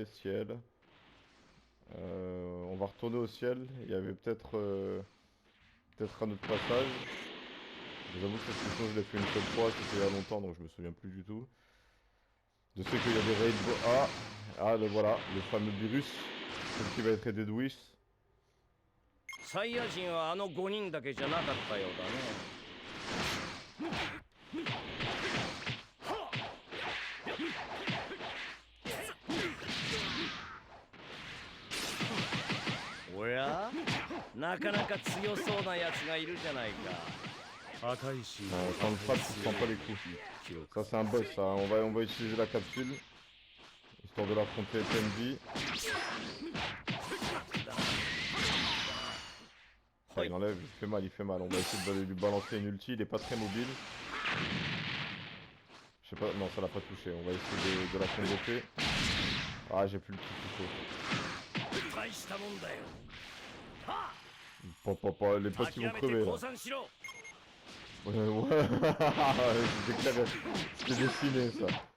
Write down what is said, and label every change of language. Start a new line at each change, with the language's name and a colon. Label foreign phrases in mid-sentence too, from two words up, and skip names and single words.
French: Ciel. On va retourner au ciel. Il y avait peut-être un autre passage. Je vous avoue que cette mission je l'ai fait une seule fois, c'était il y a longtemps donc je me souviens plus du tout. Je sais qu'il y a des raids. Ah, le voilà, le fameux virus. Celui qui va être aidé de Whis.
Japanese: サイヤ人はあの5人だけじゃなかったようだね。おや、なかなか強そうなやつがいるじゃないか。
French: Quand le frappe, tu prends pas les coups. Ça c'est un boss ça, on va utiliser la capsule. Histoire de l'affronter Tenji. Ça il enlève, il fait mal, on va essayer de lui balancer une ulti, il est pas très mobile. Je sais pas, non ça l'a pas touché, on va essayer de la convoquer. Ah j'ai plus le kick qu'il faut.
Japanese: 大したもんだよ。は
French: Les あ、 potes ils
Japanese: 諦
French: vont
Japanese: めて
French: crever là.
Japanese: 降参しろ。
French: Ouais, c'était clair, c'était dessiné ça.